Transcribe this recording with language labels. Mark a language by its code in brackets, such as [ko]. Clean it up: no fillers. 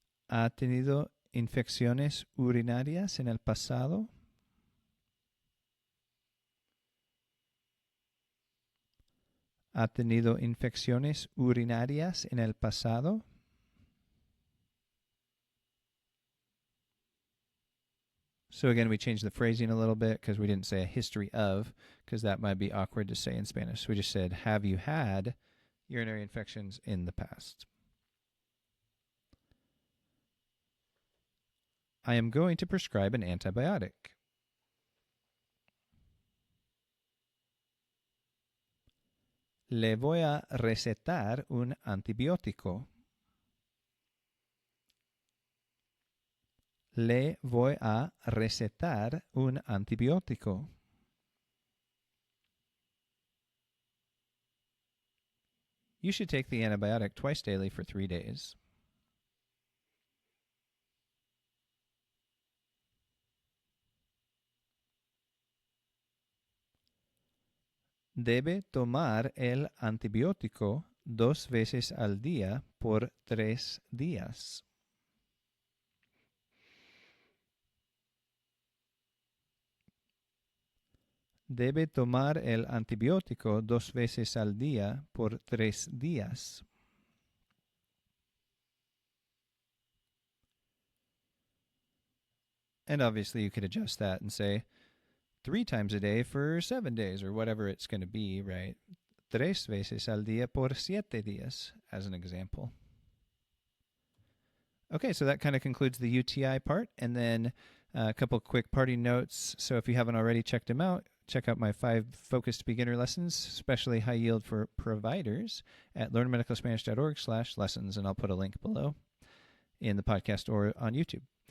[es] ¿Ha tenido infecciones urinarias en el pasado? ¿Ha tenido infecciones urinarias en el pasado? [en] So again, we changed the phrasing a little bit because we didn't say a history of, because that might be awkward to say in Spanish. So we just said, have you had urinary infections in the past? I am going to prescribe an antibiotic. [es] Le voy a recetar un antibiótico. Le voy a recetar un antibiótico. [en] You should take the antibiotic twice daily for 3 days. [es] Debe tomar el antibiótico 2 veces al día por 3 días. Debe tomar el antibiótico 2 veces al día por 3 días. [en] And obviously you could adjust that and say 3 times a day for 7 days or whatever it's going to be, right? [es] 3 veces al día por 7 días, [en] as an example. Okay, so that kind of concludes the UTI part. And then a couple quick party notes. So if you haven't already checked them out, check out my 5 focused beginner lessons, especially high yield for providers, at learnmedicalspanish.org/lessons. And I'll put a link below in the podcast or on YouTube.